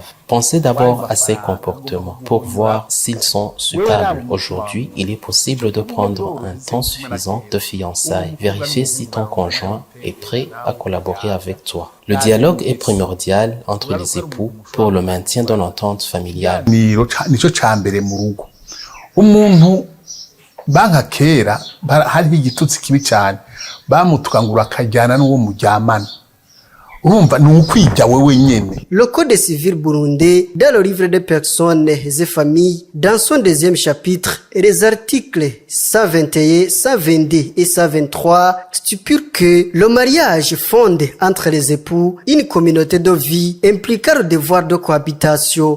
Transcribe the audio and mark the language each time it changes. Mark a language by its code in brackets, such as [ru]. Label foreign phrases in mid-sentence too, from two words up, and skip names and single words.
[fr] Pensez d'abord à ces comportements pour voir s'ils sont supportables. Aujourd'hui, il est possible de prendre un temps suffisant de fiançailles. Vérifier si ton conjoint est prêt à collaborer avec toi. Le dialogue est primordial entre les époux pour le maintien de l'entente familiale. [rn] Umuntu banka kera hariho igitutsi kibi cyane bamutukangura akajyana n'uwo muryamana urumva ni ukwijya wewe nyene. [fr] Le code civil burundais dans le livre des personnes et familles dans son deuxième chapitre et les articles 121, 122 et 123 stipulent que le mariage fonde entre les époux une communauté de vie impliquant le devoir de cohabitation.